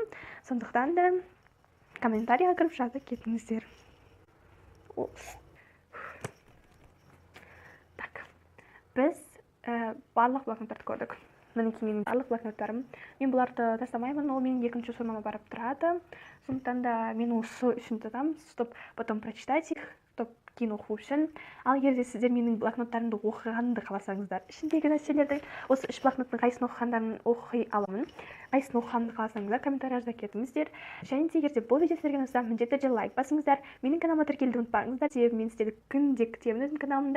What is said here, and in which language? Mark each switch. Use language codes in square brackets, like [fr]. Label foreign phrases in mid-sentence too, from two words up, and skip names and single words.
[kk] Сондықтан да комментарияға кіріп жаза кетіңіздер. Так, біз барлық блокноттарды көрдік. Мінекей менің барлық блокноттарым. Мен бұларды тастамаймын, ол менің екінші формама барып тұрады. Сондықтан да мен осы үшін тұтамын, [ru] чтобы потом прочитать их, чтобы [kk] кейін оқу үшін. Ал егер сіздер менің блокноттарымды оқығанды қаласаңыздар, ішіндегі нәрселерді осы үш блокноттың қайсысын оқығандарын оқи аламын. Қайсысын оқығанды қаласаңыздар, комментария жаза кетіңіздер. Және де егер бұл видео сіздерге ұнаса, міндетті түрде лайк басыңыздар. Менің каналыма тіркелуді ұмытпаңыздар, себебі мен сіздерді күнде күтемін өзімнің каналымда.